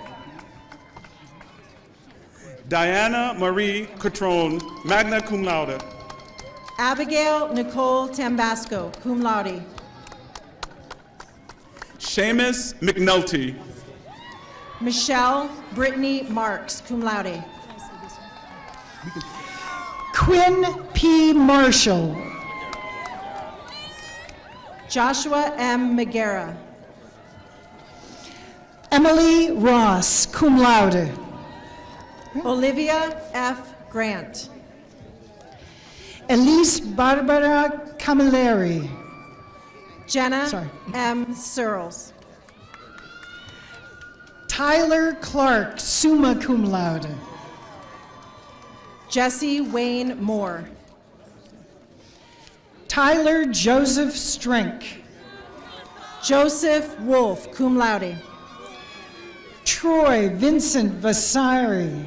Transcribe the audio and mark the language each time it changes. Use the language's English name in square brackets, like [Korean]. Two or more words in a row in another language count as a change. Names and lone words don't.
[English] Diana Marie Cotrone, [Latin] magna cum laude. [English] Abigail Nicole Tambasco, [Latin] cum laude. [English] Seamus McNulty. Michelle Brittany Marks, [Latin] cum laude. [English] Quinn P. Marshall. Joshua M. Megara. Emily Ross, [Latin] cum laude. [English] Olivia F. Grant. Elise Barbara Camilleri. Jenna M. Searles. Tyler Clark, [Latin] summa cum laude. [English] Jesse Wayne Moore. Tyler Joseph Strink. Joseph Wolf, [Latin] cum laude. [English] Troy Vincent Vasari.